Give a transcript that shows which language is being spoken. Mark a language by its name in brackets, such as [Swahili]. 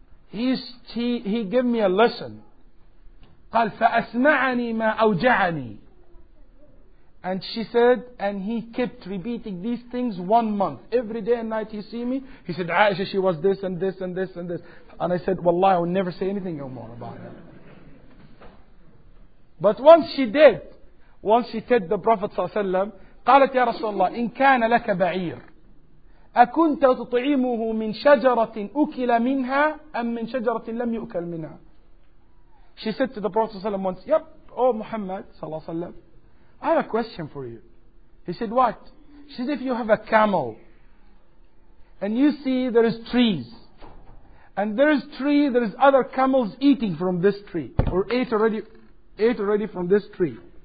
[English] He gave me a lesson. [Arabic] قال فأسمعني ما أوجعني. [English] And she said, and he kept repeating these things 1 month. Every day and night he see me. He said, Aisha, she was this and this and this and this. And I said, Wallahi, I will never say anything more about her. But once she did, once she said the Prophet ﷺ, [Arabic] قالت يا رسول الله إن كان لك بعير أكنت تطعمه من شجرة أكل منها أم من شجرة لم يؤكل منها. [English] She said to the Prophet ﷺ once, yep, oh Muhammad ﷺ, I have a question for you. He said, what? She said, if you have a camel and you see there is trees and there is other camels eating from this tree or ate already from this tree.